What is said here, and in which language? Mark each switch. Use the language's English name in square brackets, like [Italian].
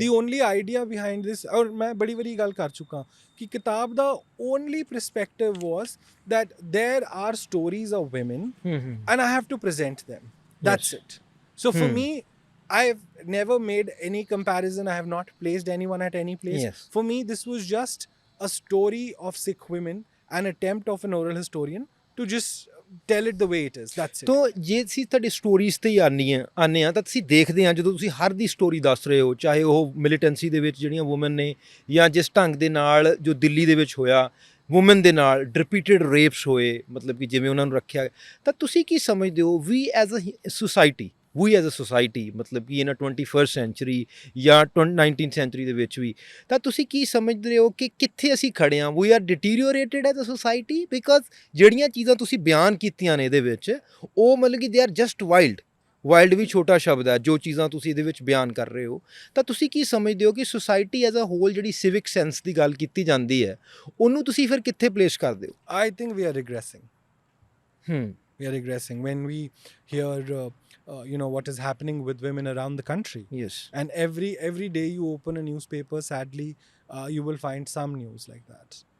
[English] The only idea behind this, [Punjabi] और मैं बड़ी बड़ी गल कर चुका कि किताब [English] the only perspective was that there are stories of women and I have to present them. That's Yes. it. So for me, I've never made any comparison. I have not placed anyone at any place. Yes. For me, this was just a story of Sikh women, an attempt of an oral historian to just tell it the way it is. That's it. [Punjabi] ਤੋ ਜੇ ਅਸੀਂ ਤੁਹਾਡੀ stories ਤੇ ਹੀ ਆਨੇ ਆ ਤਾਂ ਤੁਸੀਂ ਦੇਖਦੇ ਆ ਜਦੋਂ ਤੁਸੀਂ ਹਰ ਦੀ ਸਟੋਰੀ ਦੱਸ ਰਹੇ ਹੋ, ਚਾਹੇ ਉਹ ਮਿਲੀਟੈਂਸੀ ਦੇ ਵਿੱਚ ਜਿਹੜੀਆਂ ਵੂਮਨ ਨੇ, ਜਾਂ ਜਿਸ ਢੰਗ ਦੇ ਨਾਲ ਜੋ ਦਿੱਲੀ ਦੇ ਵਿੱਚ ਹੋਇਆ ਵੂਮਨ ਦੇ ਨਾਲ ਰਿਪੀਟਡ ਰੇਪਸ ਹੋਏ, ਮਤਲਬ ਕਿ ਜਿਵੇਂ ਉਹਨਾਂ ਨੂੰ ਰੱਖਿਆ ਗਿਆ, ਤਾਂ ਤੁਸੀਂ ਕੀ ਸਮਝਦੇ ਹੋ [English] we as a society, we as a society, [Punjabi] ਮਤਲਬ ਕਿ ਇਨ 21st ਸੈਂਚਰੀ ਜਾਂ 19th ਸੈਂਚਰੀ ਦੇ ਵਿੱਚ ਵੀ, ਤਾਂ ਤੁਸੀਂ ਕੀ ਸਮਝਦੇ ਹੋ ਕਿ ਕਿੱਥੇ ਅਸੀਂ ਖੜੇ ਹਾਂ? [English] we are deteriorated as a society, [Punjabi] because ਜਿਹੜੀਆਂ ਚੀਜ਼ਾਂ ਤੁਸੀਂ ਬਿਆਨ ਕੀਤੀਆਂ ਨੇ ਇਹਦੇ ਵਿੱਚ, ਉਹ ਮਤਲਬ ਕਿ [English] they are just wild [Punjabi] ਵੀ ਛੋਟਾ ਸ਼ਬਦ ਹੈ, ਜੋ ਚੀਜ਼ਾਂ ਤੁਸੀਂ ਇਹਦੇ ਵਿੱਚ ਬਿਆਨ ਕਰ ਰਹੇ ਹੋ, ਤਾਂ ਤੁਸੀਂ ਕੀ ਸਮਝਦੇ ਹੋ ਕਿ [English] society as a whole [Punjabi] ਜਿਹੜੀ ਸਿਵਿਕ ਸੈਂਸ ਦੀ ਗੱਲ ਕੀਤੀ ਜਾਂਦੀ ਹੈ, ਉਹਨੂੰ ਤੁਸੀਂ ਫਿਰ ਕਿੱਥੇ ਪਲੇਸ ਕਰਦੇ ਹੋ? [English] I think we are regressing. We are regressing when we hear what is happening with women around the country. Yes. And every day you open a newspaper, sadly, you will find some news like that.